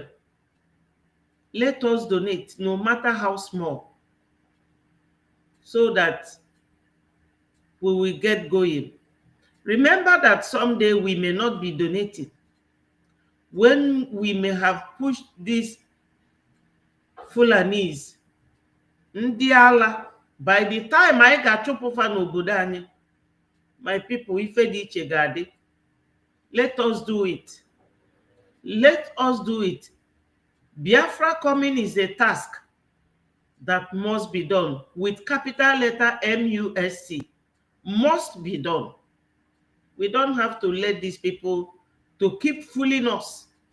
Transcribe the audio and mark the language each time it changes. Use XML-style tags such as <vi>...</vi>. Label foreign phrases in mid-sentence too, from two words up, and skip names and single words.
<en>Let us donate, no matter how small, so that we will get going. Remember that someday we may not be donating. When we may have pushed these Fulanis,</en> <ig>ndị ala,</ig> <en>by the time I</en> <ig>ga-achụpụfa n'obodo anyị,</ig> <en>my people,</en> <ig>ife dị iche ga-adị.</ig> <en>Let us do it. Let us do it. Biafra coming is a task that must be done with capital letter MUSC. Must be done. We don't have to let these people to keep fooling us.</en>